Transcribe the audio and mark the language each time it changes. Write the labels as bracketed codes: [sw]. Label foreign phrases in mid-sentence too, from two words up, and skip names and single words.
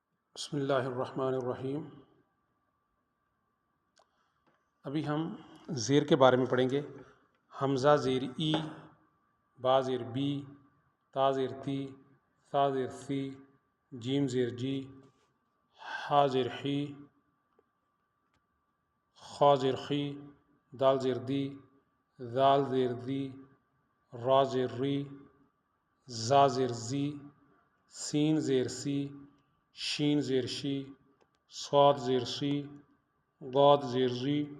[ur] بسم اللہ الرحمن الرحیم۔ ابھی ہم زیر کے بارے میں پڑھیں گے۔ حمزہ زیر ای، با زیر بی، تا زیر تی، ثا زیر سی، جیم زیر جی، حا زیر حی، خا زیر خی، دال زیر دی، ذال زیر ذی، را زیر ری، زا زیر زی، سین زیر سی، شین زیر شی، صاد زیر سی، ضاد زیر زی،